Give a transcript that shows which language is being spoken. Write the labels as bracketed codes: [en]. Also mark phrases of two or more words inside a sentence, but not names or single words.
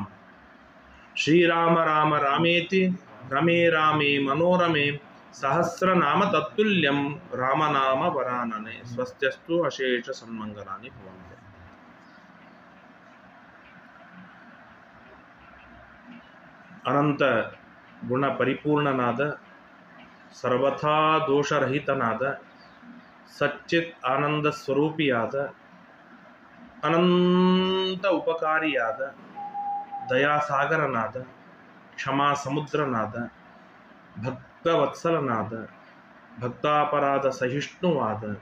[sa] श्रीराम राम रामेति रमे रामे मनोरमे सहस्रनाम तत्तुल्यं रामनाम वरानने। स्वस्त्यस्तु अशेष सन्मंगलानि भवन्तु। [kn] ಅನಂತ ಗುಣ ಪರಿಪೂರ್ಣನಾದ ಸರ್ವಥಾ ದೋಷರಹಿತನಾದ ಸಚ್ಚಿತ್ ಆನಂದ ಸ್ವರೂಪಿಯಾದ ಅನಂತ ಉಪಕಾರಿಯಾದ ದಯಾಸಾಗರನಾದ ಕ್ಷಮಾ ಸಮುದ್ರನಾದ ಭಕ್ತವತ್ಸಲನಾದ ಭಕ್ತಾಪರಾಧ ಸಹಿಷ್ಣುವಾದ